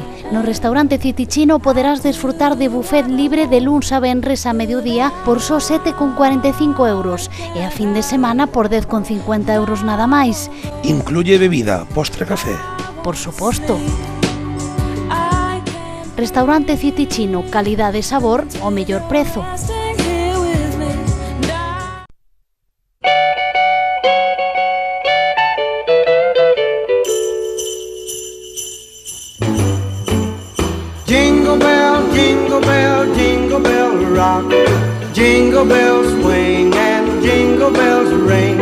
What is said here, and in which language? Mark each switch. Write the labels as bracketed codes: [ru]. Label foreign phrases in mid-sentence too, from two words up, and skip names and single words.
[gl] No restaurante City Chino poderás desfrutar de buffet libre de luns a venres a mediodía por só 7,45 euros e a fin de semana por 10,50 euros nada máis. [es] Incluye bebida, postre, café? [gl] Por suposto. Restaurante City Chino, calidade e sabor ao mellor prezo. [en] Jingle bell, jingle bell rock. Jingle bells swing and jingle bells ring.